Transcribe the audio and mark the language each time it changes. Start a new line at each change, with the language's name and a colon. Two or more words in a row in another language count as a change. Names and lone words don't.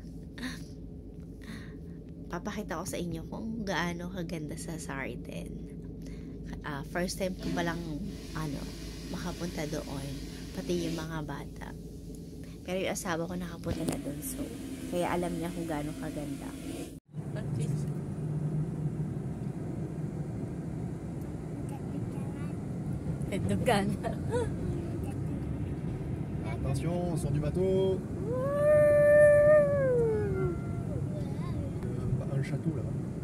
Filipino: Papakita ko sa inyo kung gaano kaganda sa Sarden.
English: First time
Filipino: ko palang makapunta doon. Pati yung mga bata. Pero yung asawa ko nakapunta na doon. So, kaya alam niya kung gaano kaganda.
French: Attention, on sort du bateau. Un château là.